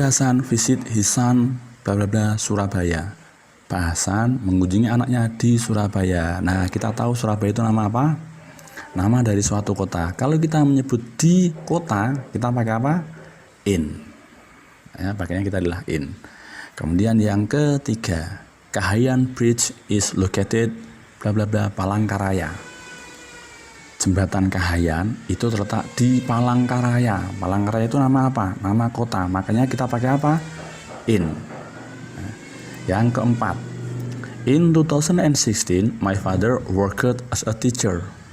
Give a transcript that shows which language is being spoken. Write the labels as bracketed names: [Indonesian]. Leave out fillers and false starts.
[English] Hasan visit his son bla bla bla Surabaya. [Indonesian] Pak Hasan mengunjungi anaknya di Surabaya. Nah, kita tahu Surabaya itu nama apa? Nama dari suatu kota. Kalau kita menyebut di kota, kita pakai apa? In. Ya, pakainya kita adalah in. Kemudian yang ketiga, [English] Kahayan Bridge is located bla bla bla Palangkaraya. [Indonesian] Jembatan Kahayan itu terletak di Palangkaraya. Palangkaraya itu nama apa? Nama kota. Makanya kita pakai apa? In. Yang keempat, [English] in 2016, my father worked as a teacher.